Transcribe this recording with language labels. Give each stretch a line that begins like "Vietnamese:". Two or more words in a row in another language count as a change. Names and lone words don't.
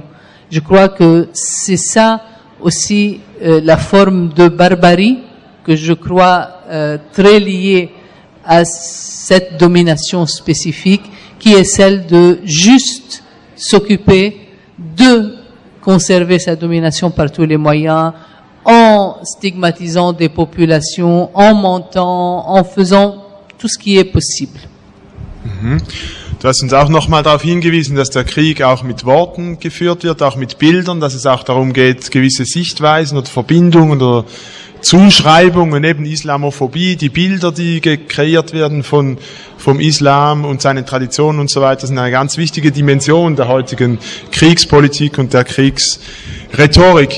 French: Je crois que c'est ça aussi la forme de barbarie que je crois très liée à cette domination spécifique, qui est celle de juste s'occuper de conserver sa domination par tous les moyens, en stigmatisant des populations, en mentant, en faisant tout ce qui est possible.
German: Du hast uns auch nochmal darauf hingewiesen, dass der Krieg auch mit Worten geführt wird, auch mit Bildern, dass es auch darum geht, gewisse Sichtweisen oder Verbindungen oder Zuschreibungen, eben Islamophobie, die Bilder, die kreiert werden vom Islam und seinen Traditionen und so weiter, sind eine ganz wichtige Dimension der heutigen Kriegspolitik und der Kriegsrhetorik.